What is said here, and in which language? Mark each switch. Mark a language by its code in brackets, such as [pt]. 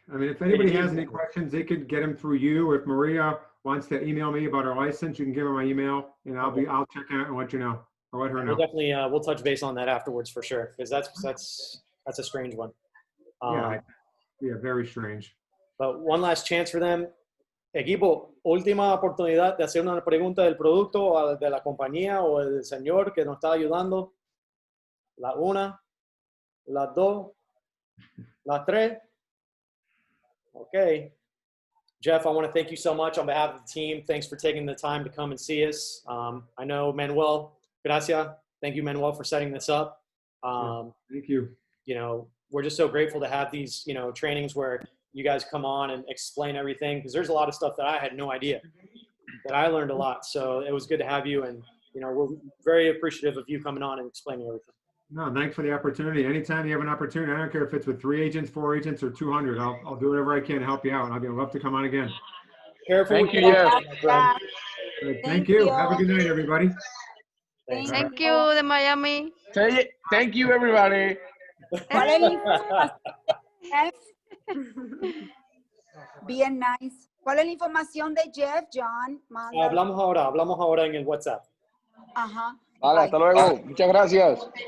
[en] I mean, if anybody has any questions, they could get them through you. If Maria wants to email me about her license, you can give her my email, and I'll check it out and let you know. I'll let her know. We'll definitely we'll touch base on that afterwards for sure, because that's a strange one. Yeah, very strange. But one last chance for them. [es] Equipo, última oportunidad de hacer una pregunta del producto o de la compañía o del señor que nos está ayudando. La una, las dos, las tres. Okay. [en] Jeff, I want to thank you so much on behalf of the team. Thanks for taking the time to come and see us. I know Manuel, [es] gracias. [en] Thank you, Manuel, for setting this up. Thank you. You know, we're just so grateful to have these, you know, trainings where you guys come on and explain everything, because there's a lot of stuff that I had no idea, that I learned a lot. So it was good to have you, and, you know, we're very appreciative of you coming on and explaining everything. No, thanks for the opportunity. Anytime you have an opportunity, I don't care if it's with 3 agents, 4 agents, or 200, I'll do whatever I can to help you out. I'd love to come on again. Careful. Thank you, Jeff. Thank you. Have a good night, everybody. Thank you de Miami. Thank you, everybody. [es] ¿Cuál es la información, Jeff? Bien nice. ¿Cuál es la información de Jeff, John? Manda. Hablamos ahora en el WhatsApp. Ajá. Vale, hasta luego. Muchas gracias.